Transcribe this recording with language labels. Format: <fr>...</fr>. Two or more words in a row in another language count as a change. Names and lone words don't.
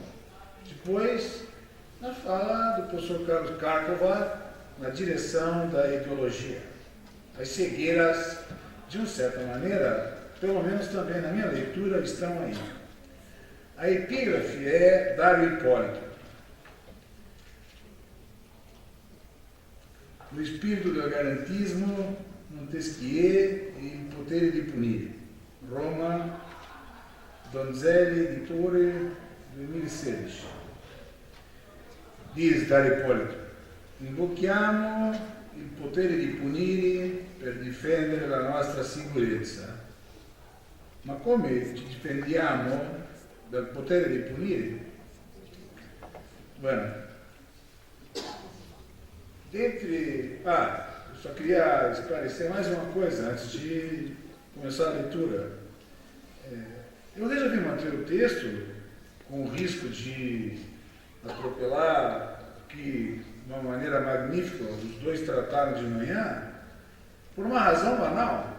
<pt>Depois, na fala do professor Carlos Cárcova, na direção da ideologia. As cegueiras, de uma certa maneira, pelo menos também na minha leitura, estão aí. A epígrafe é Dário Hipólito. No espírito do garantismo, Montesquieu e Potere di Punire. Roma, Donzelli, Editore, 2016.</pt> <it>Diz Dario Hipólito: invochiamo il potere di punire per difendere la nostra sicurezza. Ma come ci difendiamo dal potere di punire?</it> <pt>Bueno, eu só queria esclarecer mais uma coisa antes de começar a leitura. Eu resolvi manter o texto com o risco de atropelar que, de uma maneira magnífica, os dois trataram de manhã, por uma razão banal.</pt>